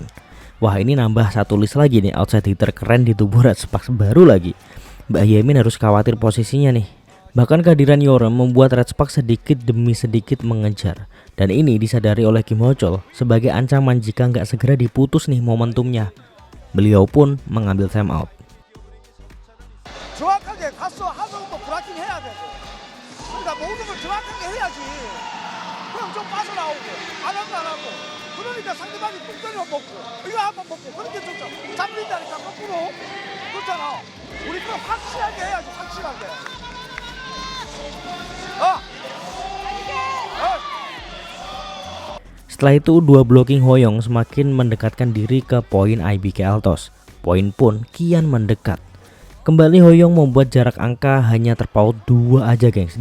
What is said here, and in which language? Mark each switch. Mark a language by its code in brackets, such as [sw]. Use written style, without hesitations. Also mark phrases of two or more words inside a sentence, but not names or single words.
[id] Wah ini nambah 1 list lagi nih [en] outside hitter [id] keren di tubuh Red Sparks baru lagi. Mbak Yemin harus khawatir posisinya nih. Bahkan kehadiran Yeoreum membuat Red Sparks sedikit demi sedikit mengejar. Dan ini disadari oleh Kim Ho Chol sebagai ancaman jika nggak segera diputus nih momentumnya. Beliau pun mengambil [en] time out. [ko] 정확하게 가서 하성도 브라킹 해야 돼. 그러니까 모든 걸 정확하게 해야지. 그럼 좀 빠져나오고 안 하고 안 하고. 그러니까 상대방이 뚝 때려 먹고 이거 한번 먹고 그렇게 좀 잡힌다니까 거꾸로. 그렇잖아. 우리 거 확실하게 해야지 확실하게. [id] Setelah itu dua blocking Hoyong semakin mendekatkan diri ke poin IBK Altos. Poin pun kian mendekat. Kembali Hoyong membuat jarak angka hanya terpaut 2 aja gengs.